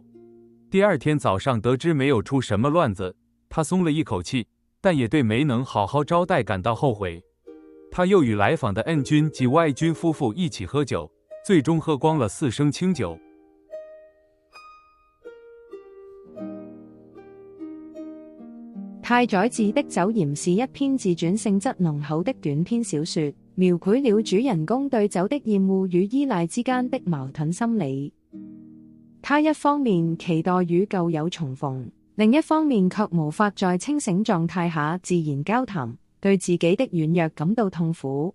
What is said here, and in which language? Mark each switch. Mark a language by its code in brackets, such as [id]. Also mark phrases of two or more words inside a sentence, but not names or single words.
[zh] 第2天早上得知没有出什么乱子，他松了一口气，但也对没能好好招待感到后悔。他又与来访的 N 君及 Y 君夫妇一起喝酒，最終喝光了4升清酒。太宰治的酒鹽是一篇自傳性質濃厚的短篇小說，描繪了主人公對酒的厭惡與依賴之間的矛盾心理。他一方面期待與舊友重逢，另一方面卻無法在清醒狀態下自然交談，對自己的軟弱感到痛苦。